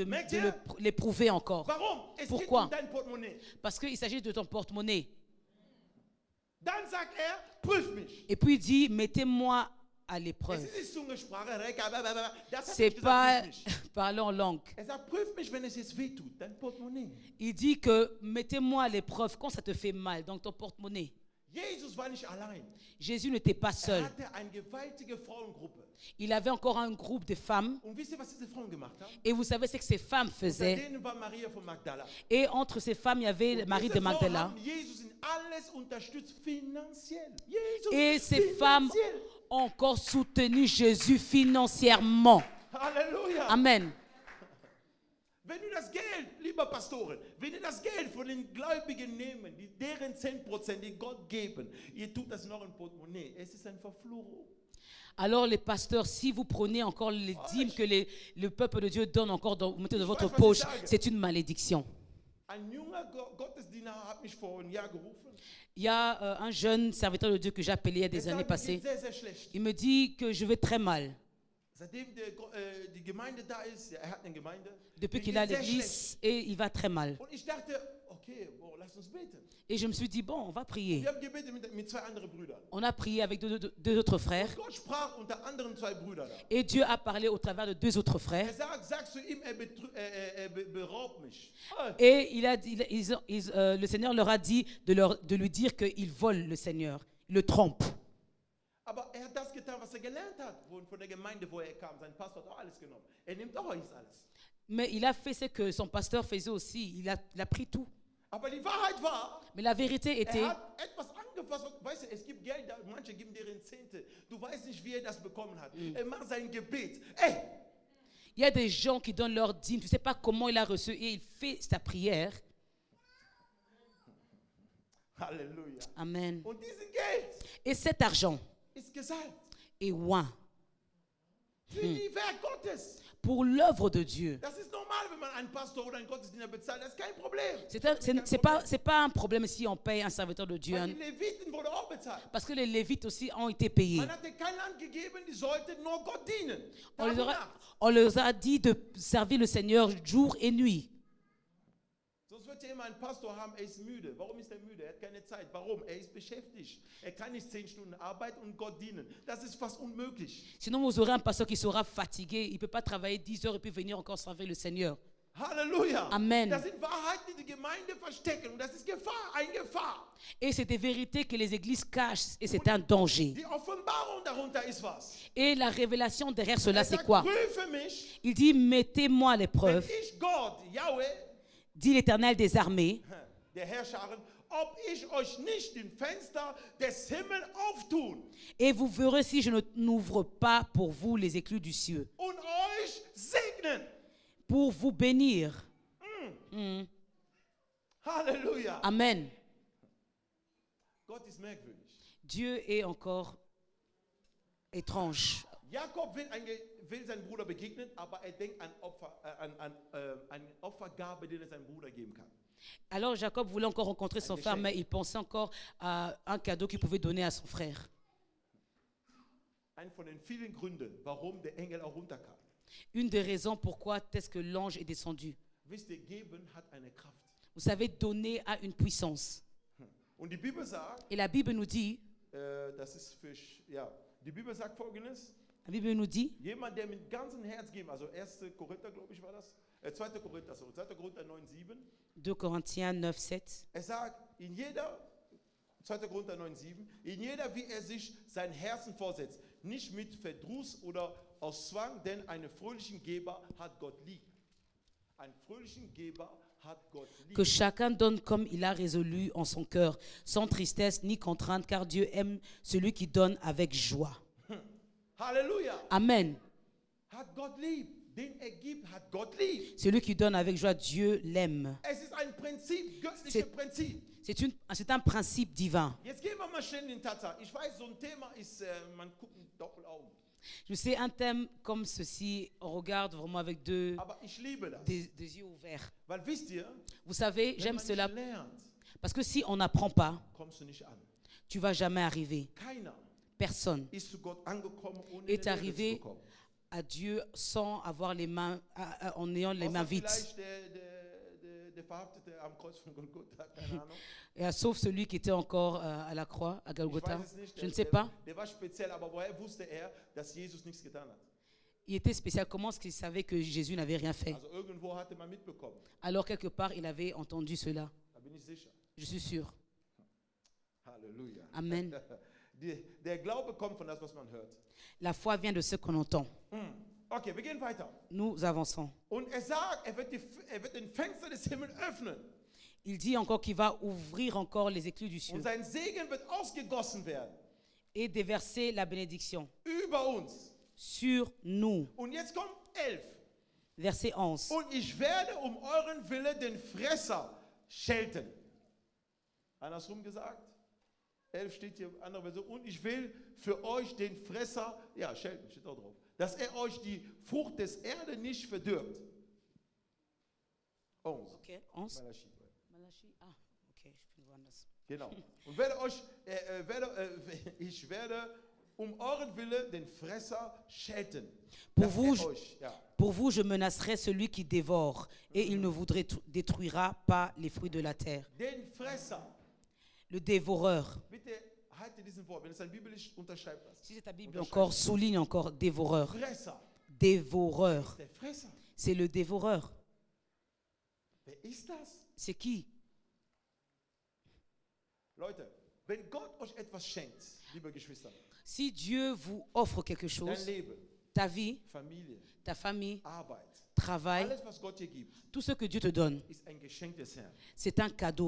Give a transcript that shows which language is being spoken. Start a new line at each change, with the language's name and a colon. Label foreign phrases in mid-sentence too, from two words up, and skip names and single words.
French: Maintenant, l'éprouver encore.
German: Warum? Es
French: Pourquoi?
German: geht dein Portemonnaie.
French: Parce qu'il s'agit de ton porte-monnaie.
German: Dann sagt prüf mich.
French: Et puis il dit, mettez-moi à l'épreuve.
German: Es ist nicht Zungensprache, das hat
French: C'est
German: nicht
French: pas
German: gesagt, prüf mich.
French: parler en langue.
German: Sagt, prüf mich, wenn es jetzt wehtut, dein Portemonnaie.
French: Il dit que mettez-moi à l'épreuve quand ça te fait mal, donc ton porte-monnaie.
German: Jesus war nicht allein.
French: Jésus n'était pas seul.
German: Hatte eine gewaltige Frauengruppe.
French: Il avait encore un groupe de femmes.
German: Und wisst ihr, was diese Frauen gemacht haben?
French: Et vous savez ce que ces femmes
German: Unter
French: faisaient.
German: denen war Maria von Magdala.
French: Et entre ces femmes, il y avait Marie de Diese Frauen Magdala.
German: haben Jesus in alles unterstützt, finanziell. Jesus
French: Et ces femmes
German: finanziell.
French: ont encore soutenu Jésus financièrement.
German: Halleluja. Amen. Wenn du das Geld, lieber Pastoren, wenn ihr das Geld von den Gläubigen nehmen, deren 10%, die Gott geben, ihr tut das noch im Portemonnaie. Es ist eine Verfluchung.
French: Alors les pasteurs, si vous prenez encore les dîmes que le peuple de Dieu donne encore, vous mettez dans votre
German: weiß, was
French: poche,
German: ich sage.
French: c'est une malédiction.
German: Ein junger Gottesdiener hat mich vor einem Jahr gerufen.
French: Il y a un jeune serviteur de Dieu que j'ai appelé il y a des années
German: sagt, mir
French: passées.
German: geht sehr, sehr schlecht.
French: Il me dit que je vais très mal.
German: Seitdem die Gemeinde da ist, hat eine Gemeinde.
French: Depuis
German: mir
French: qu'il est à
German: geht sehr schlecht.
French: l'église, et il va très mal.
German: Und ich dachte, okay, lass uns beten.
French: Et je me suis dit, bon, on va prier.
German: Wir haben gebetet mit zwei anderen Brüdern.
French: On a prié avec deux autres frères.
German: Gott sprach unter anderem zwei Brüder da.
French: Et Dieu a parlé au travers de deux autres frères.
German: Sag zu ihm, beraubt mich.
French: Et le Seigneur leur a dit de lui dire qu'ils volent le Seigneur, ils le trompent.
German: Aber hat das getan, was gelernt hat, von der Gemeinde, wo kam. Sein Pastor hat auch alles genommen. Nimmt auch jetzt alles.
French: Mais il a fait ce que son pasteur faisait aussi. Il a pris tout.
German: Aber die Wahrheit war,
French: Mais la vérité était,
German: hat etwas angefasst. Weißt du, es gibt Geld, manche geben deren Zehnte. Du weißt nicht, wie das bekommen hat. Macht sein Gebet.
French: il y a des gens qui donnent leur dîme. Tu ne sais pas comment il a reçu et il fait sa prière.
German: Halleluja. Amen. Und diesen Geld
French: Et cet argent
German: ist gesalbt
French: est oint
German: für die Werk Gottes.
French: pour l'œuvre de Dieu.
German: Das ist normal, wenn man einen Pastor oder einen Gottesdiener bezahlt. Das ist kein Problem.
French: C'est pas un problème si on paye un serviteur de Dieu,
German: Weil
French: hein,
German: die Leviten wurden auch bezahlt.
French: parce que les Lévites aussi ont été payés.
German: Man hat dir kein Land gegeben, die sollten nur Gott dienen.
French: On
German: Tag
French: leur,
German: und
French: a,
German: Nacht.
French: on leur a dit de servir le Seigneur jour et nuit.
German: Sonst wird ja immer ein Pastor haben, er ist müde. Warum ist er müde? Er hat keine Zeit. Warum? Er ist beschäftigt. Er kann nicht 10 Stunden arbeiten und Gott dienen. Das ist fast unmöglich.
French: Sinon, vous aurez un pasteur qui sera fatigué. Il ne peut pas travailler 10 heures et puis venir encore servir le Seigneur.
German: Halleluja. Amen. Das sind Wahrheiten, die die Gemeinde verstecken. Und das ist Gefahr, eine Gefahr.
French: Et c'est des vérités que les églises cachent et c'est un danger.
German: Die Offenbarung darunter ist was.
French: Et la révélation derrière cela,
German: Er
French: c'est
German: sagt,
French: quoi?
German: prüfe mich,
French: Il dit, mettez-moi à
German: wenn
French: l'épreuve,
German: ich Gott, Yahweh,
French: dit l'Éternel des armées,
German: der Herrscherin, ob ich euch nicht den Fenster des Himmels auftun
French: et vous verrez si je n'ouvre pas pour vous les éclus du ciel,
German: und euch segnen.
French: pour vous bénir.
German: Halleluja. Amen. Gott ist merkwürdig.
French: Dieu est encore étrange.
German: Jakob will seinem Bruder begegnen, aber er denkt an eine Opfergabe, die er seinem Bruder geben kann.
French: Alors Jacob voulait encore rencontrer son frère, mais il pensait encore à un cadeau qu'il pouvait donner à son frère.
German: Ein von den vielen Gründen, warum der Engel auch runterkam.
French: Une des raisons pourquoi est-ce que l'ange est descendu.
German: Wisst ihr, geben hat eine Kraft.
French: Vous savez, donner a une puissance.
German: Und die Bibel sagt,
French: Et la Bible nous dit,
German: das ist für, ja, die Bibel sagt Folgendes,
French: la Bible nous dit,
German: jemand, der mit ganzem Herz gibt, also 1. Korinther, glaube ich, war das, 2. Korinther, so, 2. Korinther 9,7,
French: 2 Corinthiens 9, 7,
German: er sagt, in jeder, 2. Korinther 9,7, in jeder, wie er sich sein Herzen vorsetzt, nicht mit Verdruss oder aus Zwang, denn einen fröhlichen Geber hat Gott lieb. Ein fröhlichen Geber hat Gott lieb.
French: que chacun donne comme il a résolu en son cœur, sans tristesse ni contrainte, car Dieu aime celui qui donne avec joie.
German: Halleluja. Amen. Hat Gott lieb. Den er gibt, hat Gott lieb.
French: Celui qui donne avec joie, Dieu l'aime.
German: Es ist ein Prinzip, göttliches Prinzip.
French: C'est un principe divin.
German: Jetzt gehen wir mal schnell in den Tatsache. Ich weiß, so ein Thema ist, man guckt mit Doppelaugen.
French: Je sais, un thème comme ceci, on regarde vraiment avec
German: Aber ich liebe das.
French: des yeux ouverts.
German: Weil wisst ihr,
French: Vous savez,
German: wenn
French: j'aime
German: man
French: cela
German: nicht lernt,
French: parce que si on n'apprend pas,
German: kommst du nicht an.
French: tu vas jamais arriver.
German: Keiner
French: Personne
German: ist zu Gott angekommen, ohne
French: est
German: eine Lehre zu
French: arrivé
German: bekommen.
French: à Dieu sans avoir les mains, en ayant les mains
German: Außer
French: vides.
German: vielleicht der Verhaftete am Kreuz von Golgotha, keine Ahnung.
French: Et, sauf celui qui était encore à la croix, à
German: Ich
French: Golgotha.
German: weiß es nicht.
French: Je ne sais pas.
German: Der war speziell, aber woher wusste er, dass Jesus nichts getan hat?
French: Il était spécial. Comment est-ce qu'il savait que Jésus n'avait rien fait?
German: Also irgendwo hatte man mitbekommen.
French: Alors quelque part, il avait entendu cela.
German: Da bin ich sicher.
French: Je suis sûr.
German: Halleluja. Amen. Der Glaube kommt von das, was man hört.
French: La foi vient de ce qu'on entend.
German: Okay, wir gehen weiter.
French: Nous avançons.
German: Und er sagt, er wird den Fenster des Himmels öffnen.
French: Il dit encore qu'il va ouvrir encore les éclus du
German: Und
French: ciel
German: sein Segen wird ausgegossen werden.
French: et déverser la bénédiction
German: Über uns.
French: sur nous.
German: Und jetzt kommt 11.
French: Verset 11.
German: Und ich werde um euren Willen den Fresser schelten. Andersrum gesagt. 11 steht hier, andere Version. Und ich will für euch den Fresser, ja, schelten, steht auch drauf, dass er euch die Frucht des Erde nicht verdirbt. 11. Ok, 11. Malachi. Malachi. Ah, ok, je bin woanders. Genau. Und ich werde um euren Willen den Fresser schelten.
French: Pour
German: Dass
French: vous,
German: euch, ja.
French: Pour vous, je menacerai celui qui dévore, et il ne voudrait détruira pas les fruits de la terre.
German: Den Fresser.
French: Le dévoreur.
German: Bitte halte diesen Wort. Wenn es ein biblisch unterschreibt das.
French: Si c'est ta Bible encore, souligne encore dévoreur.
German: Fresser.
French: Dévoreur.
German: Der Fresser.
French: C'est le dévoreur.
German: Wer ist das?
French: C'est qui?
German: Leute, wenn Gott euch etwas schenkt, liebe Geschwister,
French: Si Dieu vous offre quelque
German: dein
French: chose,
German: Leben,
French: ta vie,
German: Familie,
French: ta famille,
German: Arbeit,
French: travail,
German: alles, was Gott dir gibt,
French: tout ce que Dieu te donne,
German: ist ein Geschenk des Herrn.
French: c'est un cadeau